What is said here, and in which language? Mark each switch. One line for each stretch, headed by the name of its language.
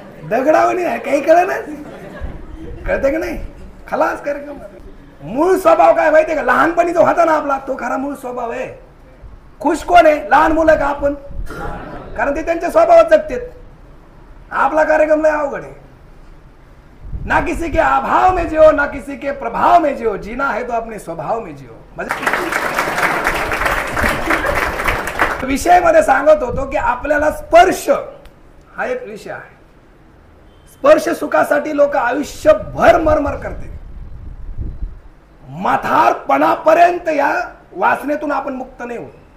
Marathi: दगडावणी आहे, काही कळ ना, कळतंय का नाही? खलास कार्यक्रम. मूळ स्वभाव काय माहितीये का? लहानपणी जो होता ना आपला, तो खरा मूळ स्वभाव आहे. खुश कोण आहे? लहान मुलं का आपण? कारण ते त्यांच्या स्वभावात जगतात. आपला कार्यक्रम लय अवघड आहे.
Hindi: ना किसी के अभाव में जियो, ना किसी के प्रभाव में जियो, जीना है तो अपने स्वभाव में जियो.
Marathi: विषय मध्ये सांगत होतो की आपल्याला स्पर्श हा एक विषय आहे. स्पर्श सुखासाठी लोक आयुष्यभर मरमर करते. म्हातारपणापर्यंत या वासनेतून आपण मुक्त नाही होत.